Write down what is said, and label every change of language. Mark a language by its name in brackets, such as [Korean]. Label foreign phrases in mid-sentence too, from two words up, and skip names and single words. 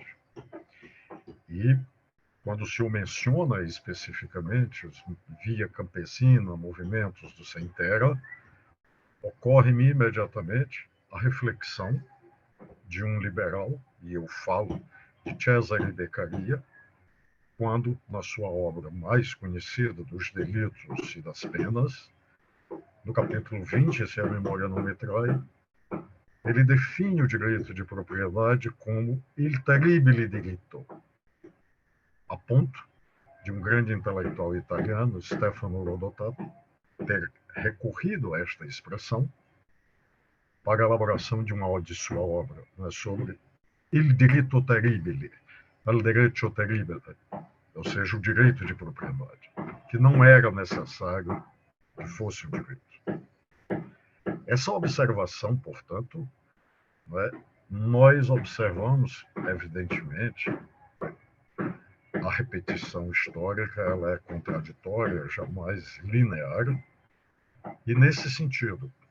[Portuguese] E, quando o senhor menciona especificamente via campesina, movimentos do sem terra, ocorre-me imediatamente a reflexão de um liberal, e eu falo de Cesare Beccaria, quando, na sua obra mais conhecida, Dos Delitos e das Penas, no capítulo 20, se a memória não me trai, ele define o direito de propriedade como [Italian] il terribile diritto, [Portuguese] a ponto de um grande intelectual italiano, Stefano Rodotà, ter recorrido a esta expressão para a elaboração de sua obra, né, sobre [Italian] il diritto terribile, il diritto terribile, [Portuguese] ou seja, o direito de propriedade, que não era necessário que fosse o direito. Essa observação, portanto, né, nós observamos, evidentemente, a repetição histórica, ela é contraditória, jamais linear, e nesse sentido, quando